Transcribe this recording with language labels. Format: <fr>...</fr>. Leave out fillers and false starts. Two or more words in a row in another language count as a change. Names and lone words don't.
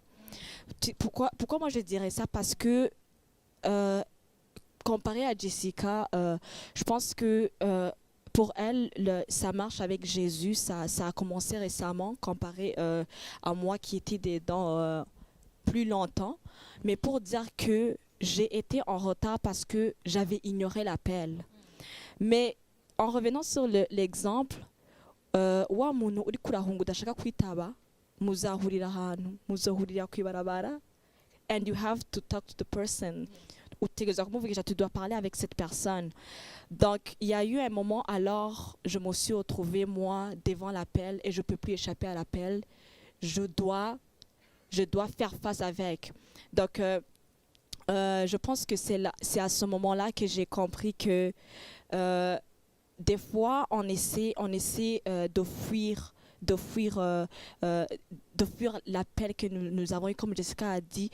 <fr>Pourquoi moi je dirais ça? Parce que comparé à Jessica, je pense que pour elle, ça marche avec Jésus, ça a commencé récemment comparé à moi qui étais dedans plus longtemps. Mais pour dire que j'ai été en retard parce que j'avais ignoré l'appel. Mais en revenant sur l'exemple,</fr> <rn>wa muntu uri kurahunga udashaka kwitaba muzahurira ahantu muzohurira kwibarabara</rn> <en>and you have to talk to the person.</en> <rn>Utegerezwa kumuvugisha,</rn> <fr>tu dois parler avec cette personne. Donc il y a eu un moment, alors je me suis retrouvée moi devant l'appel et je peux plus échapper à l'appel. Je dois faire face avec. Donc je pense que c'est à ce moment-là que j'ai compris que des fois, on essaie de fuir l'appel que nous avons eu, comme Jessica a dit.</fr>